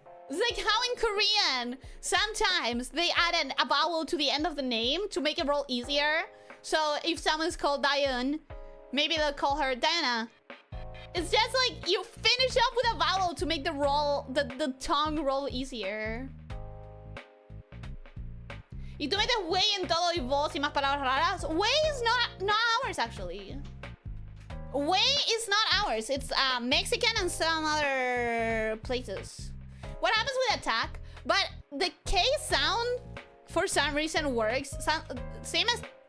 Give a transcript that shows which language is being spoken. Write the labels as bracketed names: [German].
[English] It's like how in Korean, sometimes they add a vowel to the end of the name to make it roll easier. So if someone's called Daeun, maybe they'll call her Diana. It's just like you finish up with a vowel to make the tongue roll easier. [Spanish] Y tú metes wey en todo y voz y más palabras raras. [English] Wey is not ours, actually. Wey is not ours. It's Mexican and some other places. What happens with attack? But the K sound, for some reason, works. Same as...